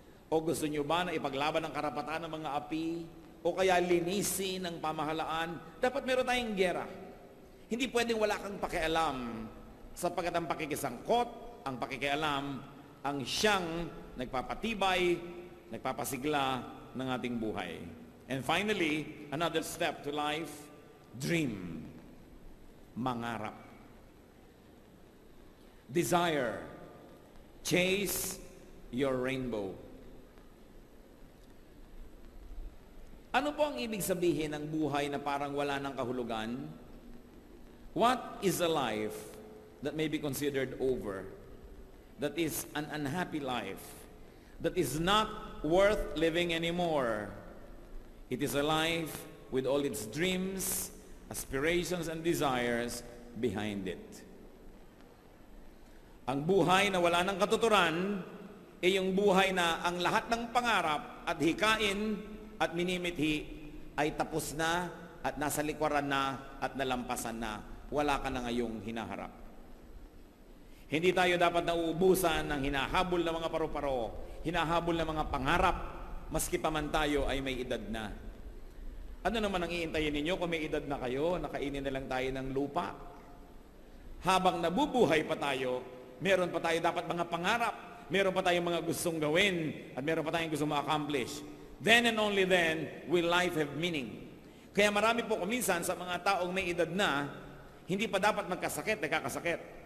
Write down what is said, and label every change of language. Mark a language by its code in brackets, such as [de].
[tl] O gusto niyo ba na ipaglaban ang karapatan ng mga api? O kaya linisin ang pamahalaan? Dapat meron tayong giyera. Hindi pwedeng wala kang pakialam sapagkat ang pakikisangkot, ang pakikialam, ang siyang nagpapatibay, nagpapasigla ng ating buhay. [en] And finally, another step to life, dream. [tl] Mangarap. [en] Desire. Chase your rainbow. [tl] Ano po ang ibig sabihin ng buhay na parang wala ng kahulugan? [en] What is a life that may be considered over? That is an unhappy life? That is not worth living anymore? It is a life with all its dreams, aspirations, and desires behind it. [tl] Ang buhay na wala ng katuturan ay yung buhay na ang lahat ng pangarap at hikain at minimithi ay tapos na at nasa likwaran na at nalampasan na. Wala ka na ngayong hinaharap. Hindi tayo dapat nauubusan ng hinahabol ng mga paru-paro, hinahabol ng mga pangarap, maski pa man tayo ay may edad na. Ano naman ang iintayin ninyo kung may edad na kayo, nakainin na lang tayo ng lupa? Habang nabubuhay pa tayo, meron pa tayo dapat mga pangarap, meron pa tayong mga gustong gawin, at meron pa tayong gustong ma-accomplish. [en] Then and only then will life have meaning. [tl] Kaya marami po kuminsan sa mga taong may edad na, hindi pa dapat magkasakit, nagkakasakit.